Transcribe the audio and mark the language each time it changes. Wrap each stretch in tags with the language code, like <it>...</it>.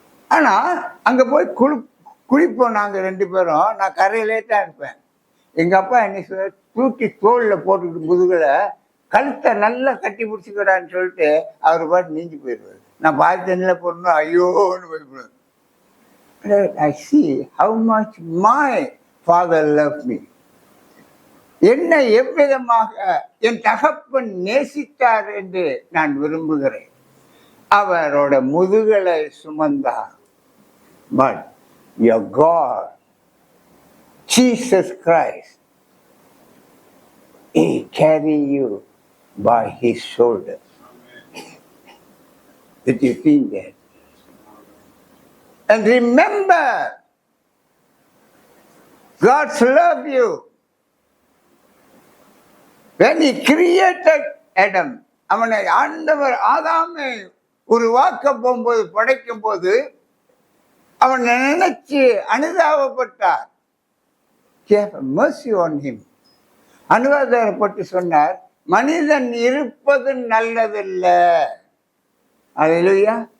<ta>ஆனா அங்க போய் குளிப்போம் நாங்க 2 பேரும். நான் கரையிலே தான் இருப்பேன். எங்க அப்பா என்ன செய்வார், தூக்கி தோல்ல போட்டுக்கிட்டு முதுகுல கழுத்தை நல்லா கட்டி பிடிச்சிக்கிறான்னு சொல்லிட்டு அவர் பாட்டு நீஞ்சி போயிடுவார். நான் பாதி தண்ணியில் போடணும், ஐயோன்னு போயிடுவேன்.</ta> <en>I see how much my father loved me.</en> <ta>என்னை எவ்விதமாக என் தகப்பன் நேசித்தார் என்று நான் விரும்புகிறேன். அவரோட முதுகலை சுமந்தார். But</ta> <en>your God, Jesus Christ, He carry you by His shoulder. Did you think that? And remember, God's love you. When He created Adam,</en> <ta>அவனை ஆண்டவர் ஆதாமை உருவாக்க போகும்போது, படைக்கும் போது அவன் நினைச்சு அனுதாபப்பட்டார்.</ta> <en>mercy on him.</en> <ta>அனுதாபப்பட்டு சொன்னார், மனிதன் இருப்பது நல்லதில்லை. அல்லேலூயா.</ta>